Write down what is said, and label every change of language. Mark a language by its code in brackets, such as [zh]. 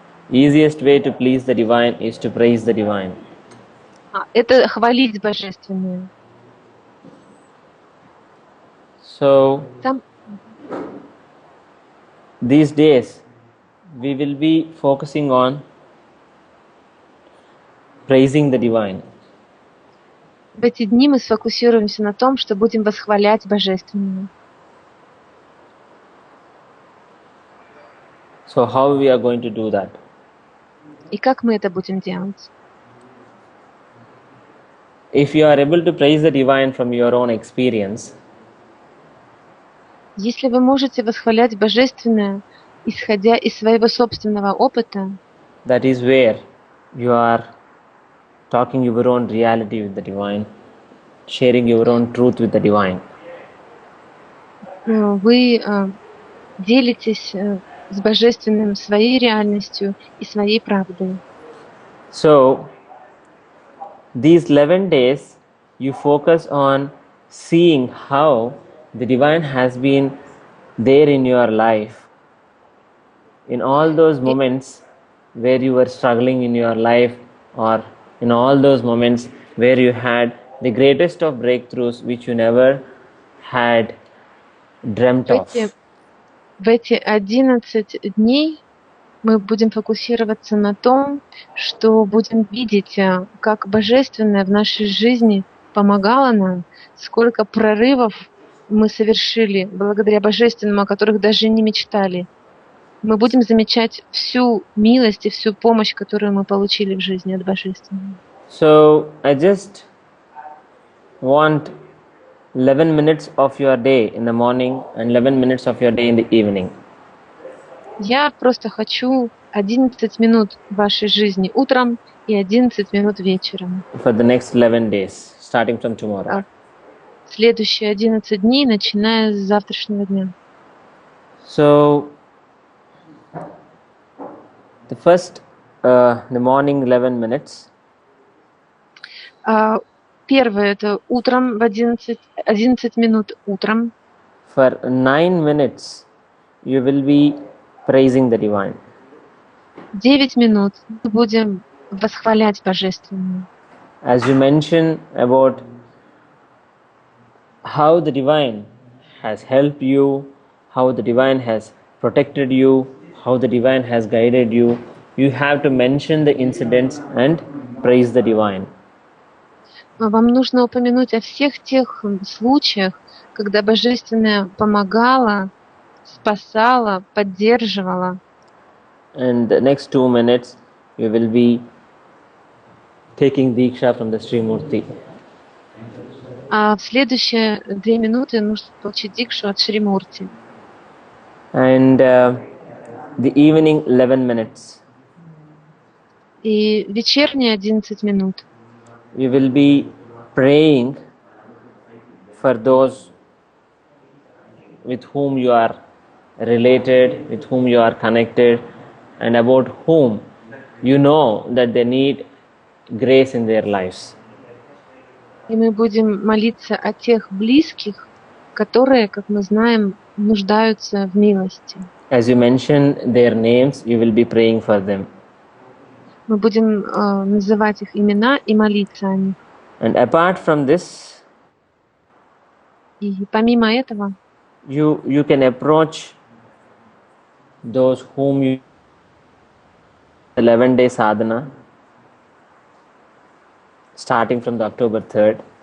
[en] Easiest way to please the divine is to praise the divine. [ru] Это хвалить Божественное. [en] So [ru] Там [en] these days we will be focusing on praising the divine. [ru] в эти дни мы сфокусируемся на том, что будем восхвалять Божественное. [en] So how we are going to do that? [ru] И как мы это будем делать? [en] If you are able to praise the divine from your own experience, [ru] Если вы можете восхвалять Божественное, исходя из своего собственного опыта, [en] that is where you are talking your own reality with the divine, sharing your own truth with the divine. [ru] вы делитесь с Божественным своей реальностью и своей правдой. [en] So, these 11 days, you focus on seeing how the divine has been there in your life. In all those moments where you were struggling in your life, or in all those moments where you had the greatest of breakthroughs which you never had dreamt of. [ru] В эти 11 дней мы будем фокусироваться на том, что будем видеть, как Божественное в нашей жизни помогало нам, сколько прорывов мы совершили благодаря Божественному, о которых даже не мечтали. Мы будем замечать всю милость и всю помощь, которую мы получили в жизни от Божественного. [en] So, I just want 11 minutes of your day in the morning and 11 minutes of your day in the evening. [ru] Я просто хочу 11 минут вашей жизни утром и 11 минут вечером. [en] For the next 11 days, starting from tomorrow. [ru] Следующие 11 дней, начиная с завтрашнего дня. [en] So, the first, the morning 11 minutes. [ru] Первое это утром в 11 минут утром. [en] For 9 minutes, you will be praising the divine. [ru] 9 минут мы будем восхвалять Божественное. [en] As you mention about how the divine has helped you, how the divine has protected you, how the divine has guided you, you have to mention the incidents and praise the divine. [ru] Вам нужно упомянуть о всех тех случаях, когда Божественное помогало, спасало, поддерживало. [en] And the next 2 minutes, you will be taking Diksha from the Sri Murti. [ru] А в следующие 2 минуты нужно получить дикшу от Шри Мурти. [en] And the evening 11 minutes. [ru] И вечерние 11 минут. [en] You will be praying for those with whom you are related, with whom you are connected, and about whom you know that they need grace in their lives. [ru] И мы будем молиться о тех близких, которые, как мы знаем, нуждаются в милости. [en] As you mention their names, you will be praying for them. [ru] Мы будем называть их имена и молиться о них. [en] And apart from this, [ru] И помимо этого, [en] you can approach those whom you 11-day sadhana, starting from the October 3rd.